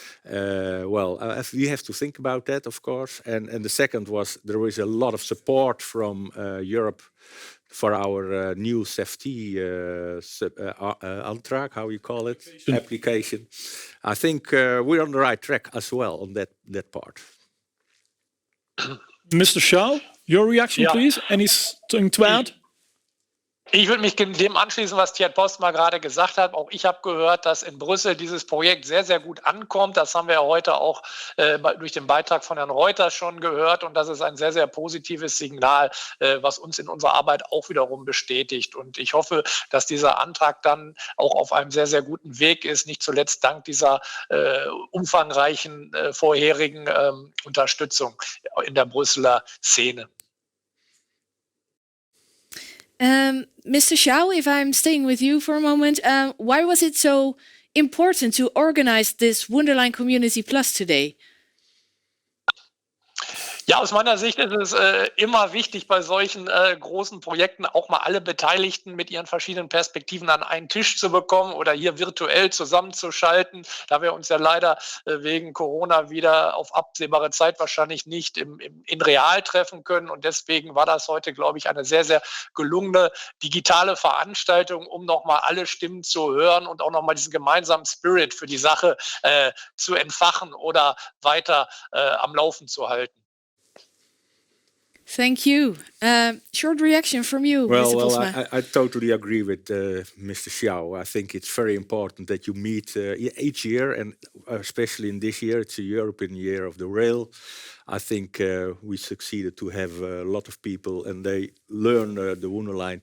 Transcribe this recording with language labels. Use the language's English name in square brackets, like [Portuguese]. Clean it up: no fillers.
[English] Well, we have to think about that, of course. And the second was there is a lot of support from Europe for our new safety Antrag, how you call it, application. I think we're on the right track as well on that part. Mr. Schau, your reaction, please? Anything to add? [German] Ich würde mich dem anschließen, was Tjeerd Posma gerade gesagt hat. Auch ich habe gehört, dass in Brüssel dieses Projekt sehr, sehr gut ankommt. Das haben wir ja heute auch durch den Beitrag von Herrn Reuters schon gehört. Und das ist ein sehr, sehr positives Signal, was uns in unserer Arbeit auch wiederum bestätigt. Und ich hoffe, dass dieser Antrag dann auch auf einem sehr, sehr guten Weg ist. Nicht zuletzt dank dieser umfangreichen vorherigen Unterstützung in der Brüsseler Szene. [English] Mr. Xiao, if I'm staying with you for a moment, why was it so important to organize this Wunderline Community Plus today? [German] Ja, aus meiner Sicht ist es immer wichtig, bei solchen großen Projekten auch mal alle Beteiligten mit ihren verschiedenen Perspektiven an einen Tisch zu bekommen oder hier virtuell zusammenzuschalten, da wir uns ja leider wegen Corona wieder auf absehbare Zeit wahrscheinlich nicht in real treffen können. Und deswegen war das heute, glaube ich, eine sehr, sehr gelungene digitale Veranstaltung, um nochmal alle Stimmen zu hören und auch nochmal diesen gemeinsamen Spirit für die Sache zu entfachen oder weiter am Laufen zu halten. [English] Thank you. Short reaction from you, Mr. Posma. Well, I totally agree with Mr. Xiao. I think it's very important that you meet each year, and especially in this year, it's a European Year of the Rail. I think we succeeded to have a lot of people, and they learn the Wonderline.